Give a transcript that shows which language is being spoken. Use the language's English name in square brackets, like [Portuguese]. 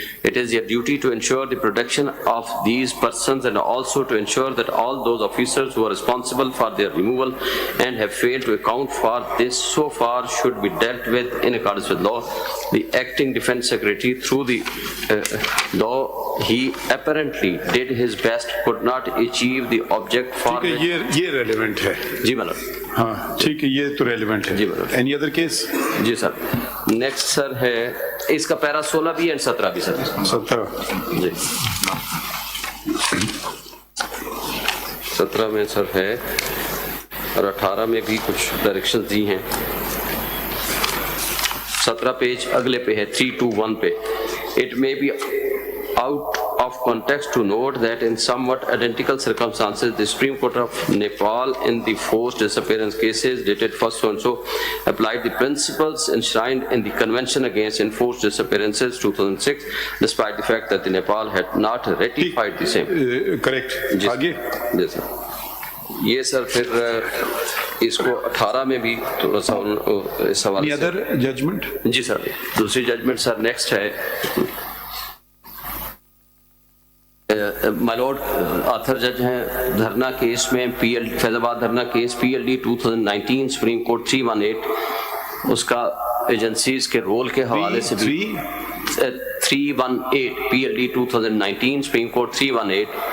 [English] It is their duty to ensure the protection of these persons and also to ensure that all those officers who are responsible for their removal and have failed to account for this so far should be dealt with in accordance with law. The acting Defense Secretary, through the though he apparently did his best, could not achieve the object for which. [Urdu] یہ relevant ہے. جی مطلب, ہاں ٹھیک ہے, یہ تو relevant ہے. جی مطلب, [English] Any other case? [Urdu] جی سر. نیکسٹ سر ہے اس کا پیرا 16 بھی اینڈ 17 بھی سر. 17 جی, 17 میں سر ہے, اور 18 میں بھی کچھ ڈائریکشن دی ہیں. 17 پیج اگلے پہ ہے 321 پہ. [English] It may be out of context to note that in somewhat identical circumstances, the Supreme Court of Nepal in the forced disappearance cases dated first so-and-so applied the principles enshrined in the Convention Against Enforced Disappearances 2006, despite the fact that the Nepal had not ratified the same. [Urdu] Correct. آگے جی سر, یہ سر پھر اس کو 18 میں بھی تھوڑا سا اس حوالے سے. [English] Other judgment? [Urdu] جی سر, دوسری ججمنٹ سر نیکسٹ ہے مائی لارڈ آتھر جج ہیں دھرنا کیس میں, فیض آباد دھرنا case P L D 2019 supreme court 318, اس کا ایجنسیز کے رول کے حوالے سے بھی 318 P L D 2019 supreme court 318.